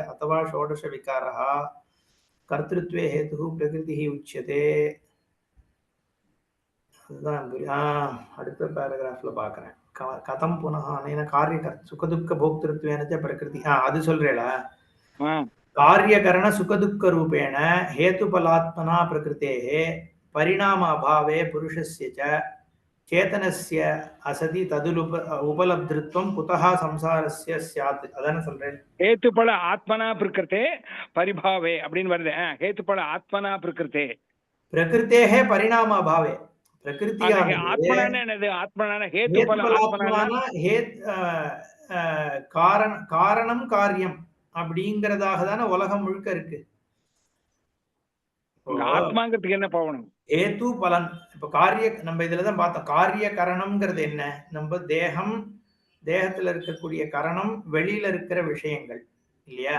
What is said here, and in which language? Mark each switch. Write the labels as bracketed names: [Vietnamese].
[Sanskrit] அத்தவா ஷோடச விகாரः கர்த்திருத்வே ஹேதுः பிரகிருதிः உச்யதே. [Tamil] அதுதான் அடுத்த பேராகிராஃப்ல பாக்குறேன். [Sanskrit] கதம் புனः அனேன காரிய சுகதுக்க போக்திருத்வேன பிரகிருதி [Tamil] அது சொல்றேளா? [Sanskrit] कार्यकरण सुखदुःख रूपेण हेतुफलात्मना प्रकृतेः परिणाम अभावे पुरुषस्य च चेतनस्य असति उपलब्धित्वं कुतः संसारस्य स्यात्. [Tamil] अदान சொல்றேன். [Sanskrit] हेतुफल आत्मना प्रकृते परिभावे [Tamil] அப்படினு வருது. [Sanskrit] हेतुफल आत्मना प्रकृते प्रकृतेः परिणाम अभावे प्रकृतियाனது [Tamil] ஆத்மனான என்னது? [Sanskrit] ஆத்மனான हेतुफल आत्मना [Tamil] காரணம் காரியம் அப்படிங்கறதாக தானே உலகம் முழுக்க இருக்கு. ஆத்மாங்கிறதுக்கு என்ன பவனம்? ஹேத்து பலன். இப்ப நம்ம இதுலதான் பார்த்தோம். காரிய கரணம்ங்கிறது என்ன? நம்ம தேகத்துல இருக்கக்கூடிய கரணம், வெளியில இருக்கிற விஷயங்கள் இல்லையா?